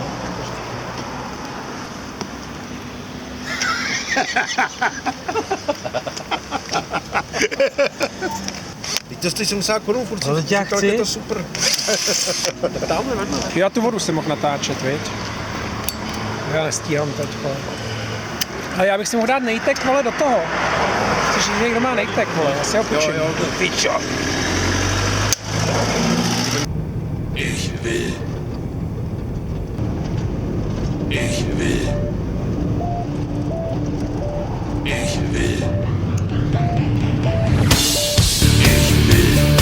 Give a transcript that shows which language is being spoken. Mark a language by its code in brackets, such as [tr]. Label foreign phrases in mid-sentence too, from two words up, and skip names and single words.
[cs] Teď to stojí 70 korun, furt Ale já chci. je to super. Tak tamhle vedle. Já tu vodu si mohl natáčet, viď? Já nestíhám teď, vole. Ale já bych si mohl dát nejtek, vole, do toho. Chceš říct, že někdo má nejtek, vole, já si ho půjčím. Pičo. [de] Ich will. Ich will. Ich will. Ich will.